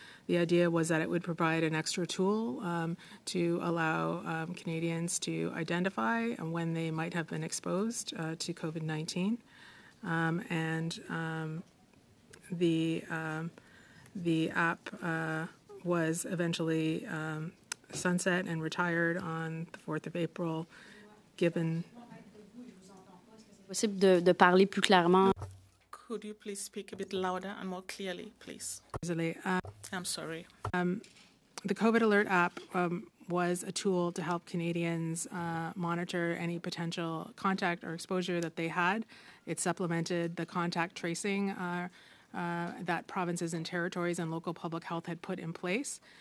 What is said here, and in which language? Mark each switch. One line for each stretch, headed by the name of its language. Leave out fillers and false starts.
English: The idea was that it would provide an extra tool to allow Canadians to identify when they might have been exposed to COVID-19. The app was eventually sunset and retired on the 4th of April, given...
French: Possible de parler plus clairement.
English: Could you please speak a bit louder and more clearly, please? I'm sorry. The COVID Alert app was a tool to help Canadians monitor any potential contact or exposure that they had. It supplemented the contact tracing that provinces and territories and local public health had put in place.